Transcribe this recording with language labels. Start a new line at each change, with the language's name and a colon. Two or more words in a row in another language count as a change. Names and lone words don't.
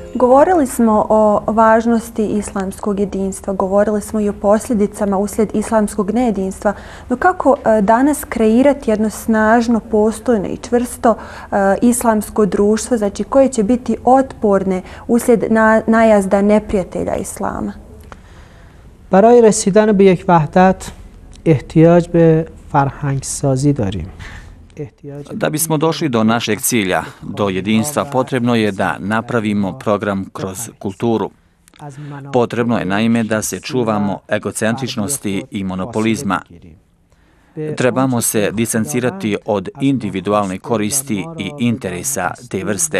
Bosnian: Govorili smo o važnosti islamskog jedinstva, govorili smo i o posljedicama uslijed islamskog nejedinstva, no kako danas kreirati jedno snažno, postojno i čvrsto islamsko društvo, znači koje će biti otporne uslijed najazda neprijatelja islama?
Persian: برای رسیدن به یک وحدت احتیاج به فرهنگ‌سازی داریم.
Bosnian: Da bismo došli do našeg cilja, do jedinstva, potrebno je da napravimo program kroz kulturu. Potrebno je naime da se čuvamo egocentričnosti i monopolizma. Trebamo se distancirati od individualne koristi i interesa te vrste.